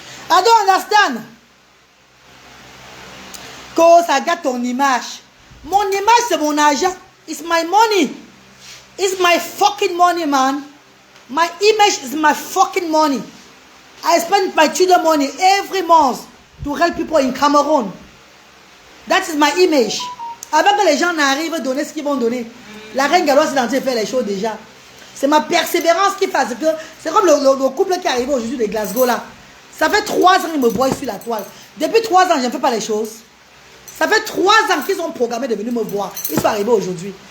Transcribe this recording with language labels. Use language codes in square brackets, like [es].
[en] I don't understand. Cause I got [fr] ton image. Mon image, c'est mon argent. [en] It's my money. It's my fucking money, man. My image is my fucking money. I spend my children money every month to help people in Cameroon. That is my image. [fr] Avant que les gens n'arrivent à donner ce qu'ils vont donner, la reine galloise est en train de faire les choses déjà. C'est ma persévérance qui fait que... C'est comme le couple qui est arrivé aujourd'hui de Glasgow là. Ça fait 3 ans qu'ils me voient sur la toile. Depuis 3 ans, je ne fais pas les choses. Ça fait 3 ans qu'ils ont programmé de venir me voir. Ils sont arrivés aujourd'hui.